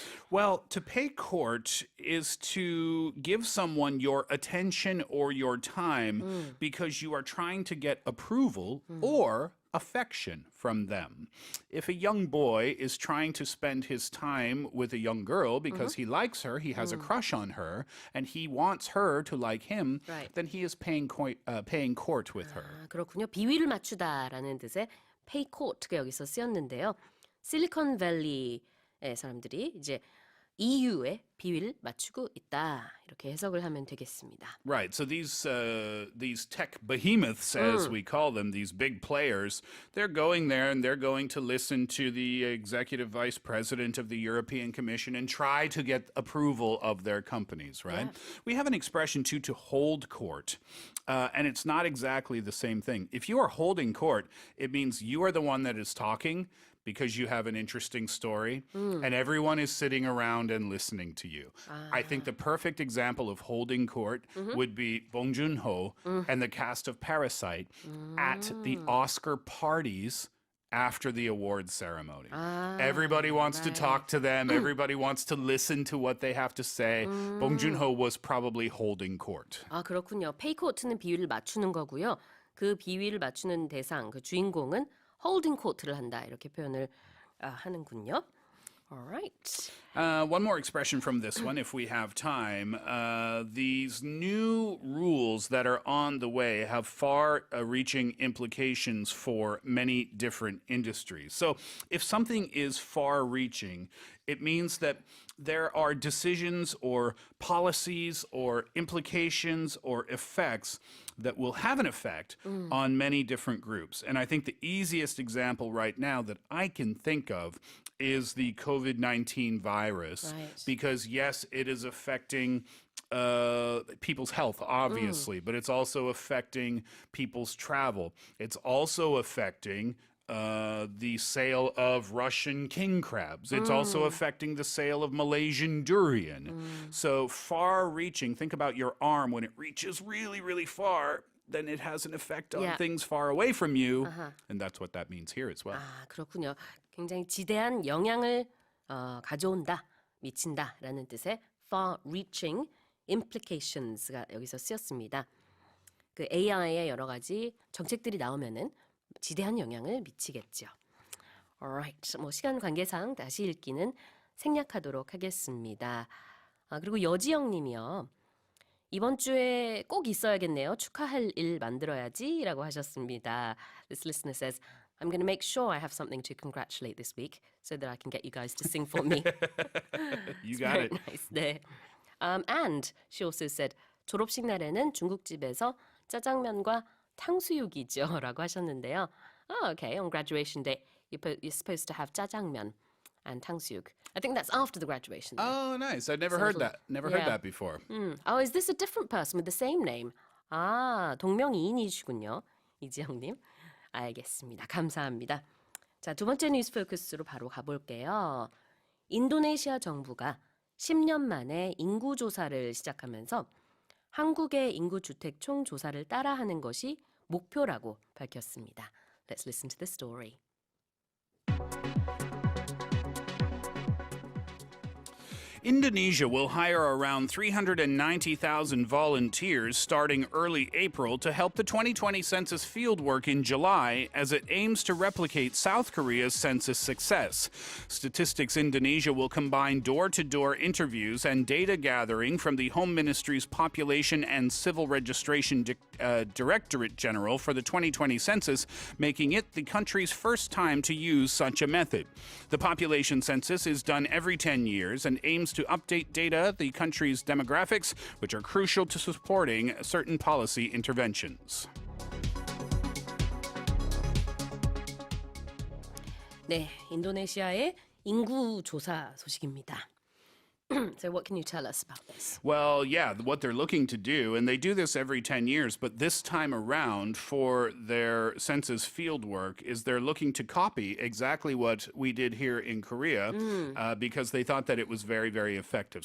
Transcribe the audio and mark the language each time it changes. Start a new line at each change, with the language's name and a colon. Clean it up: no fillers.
English: Well, to pay court is to give someone your attention or your time because you are trying to get approval or affection from them. If a young boy is trying to spend his time with a young girl because he likes her, he has a crush on her, and he wants her to like him, Right. then he is paying court with her.
Korean: 아, 그렇군요. 비위를 맞추다라는 뜻의 pay court가 여기서 쓰였는데요. 실리콘밸리의 사람들이 이제 EU의 비위를 맞추고 있다. 이렇게 해석을 하면 되겠습니다.
English: Right. So these tech behemoths, as we call them, these big players, they're going there and they're going to listen to the executive vice president of the European Commission and try to get approval of their companies, right? Yeah. We have an expression too, to hold court, and it's not exactly the same thing. If you are holding court, it means you are the one that is talking because you have an interesting story and everyone is sitting around and listening to you. I think the perfect example of holding court would be Bong Joon-ho and the cast of Parasite at the Oscar parties after the awards ceremony. Everybody wants to talk to them. Everybody wants to listen to what they have to say. Bong Joon-ho was probably holding court. 아, 그렇군요. pay court는 비위를 맞추는 거고요. 그 비위를 맞추는 대상, 그 주인공은 holding court를 한다. 이렇게 표현을 하는군요. All right. One more expression from this one, if we have time. These new rules that are on the way have far-reaching implications for many different industries. So if something is far-reaching, it means that there are decisions or policies or implications or effects that will have an effect on many different groups. And I think the easiest example right now that I can think of is the COVID-19 virus. Right. Because, yes, it is affecting people's health, obviously, but it's also affecting people's travel. It's also affecting the sale of Russian king crabs. It's also affecting the sale of Malaysian durian. So far-reaching, think about your arm when it reaches really, really far, then it has an effect on Yeah. things far away from you. And that's what that means here as well.
Korean: 아, 그렇군요. 굉장히 지대한 영향을 가져온다, 미친다라는 뜻의 far-reaching implications가 여기서 쓰였습니다. 그 AI의 여러 가지 정책들이 나오면은 지대한 영향을 미치겠죠. Alright, 뭐 시간 관계상 다시 읽기는 생략하도록 하겠습니다. 그리고 여지영님이요. 이번 주에 꼭 있어야겠네요. 축하할 일 만들어야지라고 하셨습니다.
English: This listener says, I'm going to make sure I have something to congratulate this week so that I can get you guys to sing for me. You got it.
Korean: nice. 네.
English: And she also said,
Korean: 졸업식 날에는 중국집에서 짜장면과 탕수육이죠 라고 하셨는데요.
English: Oh, okay. On graduation day, you're supposed to have 짜장면 and 탕수육. I think that's after the graduation. Oh, nice. I've never heard that. Never heard that before. Oh, is this a different person with the same name?
Korean: 아, 동명이인이시군요. 이지영님. 알겠습니다. 감사합니다. 자, 두 번째 뉴스 포커스로 바로 가볼게요. 인도네시아 정부가 10년 만에 인구 조사를 시작하면서 한국의 인구 주택 총 조사를 따라하는 것이 목표라고 밝혔습니다.
English: Let's listen to the story. Indonesia will hire around 390,000 volunteers starting early April to help the 2020 census fieldwork in July as it aims to replicate South Korea's census success. Statistics Indonesia will combine door-to-door interviews and data gathering from the Home Ministry's Population and Civil Registration Directorate General for the 2020 census, making it the country's first time to use such a method. The population census is done every 10 years and aims to update data, the country's demographics, which are crucial to supporting certain policy interventions.
Korean: 네, 인도네시아의 인구 조사 소식입니다.
English: So what can you tell us about this? Well, yeah, what they're looking to do, and they do this every 10 years, but this time around for their census field work is they're looking to copy exactly what we did here in Korea because they thought that it was very, very effective.